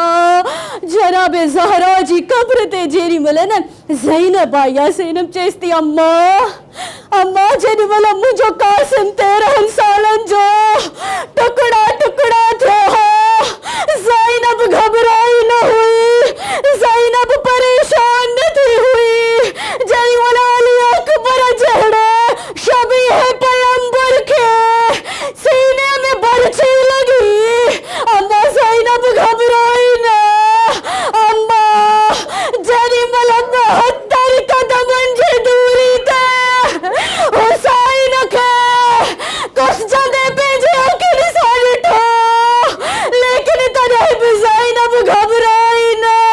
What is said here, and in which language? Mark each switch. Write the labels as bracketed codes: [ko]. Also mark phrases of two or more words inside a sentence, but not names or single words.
[sd] जनाब ज़हरा जी क़ब्र ते जेॾी महिल न ज़ैनब आई आहे, ज़ैनब चएसि थी अम्मा अम्मा जेॾी महिल मुंहिंजो कासिम 13 सालनि जो टुकड़ा टुकड़ा थियो हो, ज़ैनब घबराई न हुई, ज़ैनब परेशान न थी हुई। जेॾी महिल अली अकबर जहिड़े शबीह पैगंबर खे सीने में बरछी लगी, अम्मा ज़ैनब घबराई न। अम्मा जेॾी महिल 72 कदमनि जी दूरी ते हुसैन खे कुसजंदे पंहिंजे अखियुनि सां ॾिठो, लेकिन तॾहिं बि ज़ैनब घबराई न।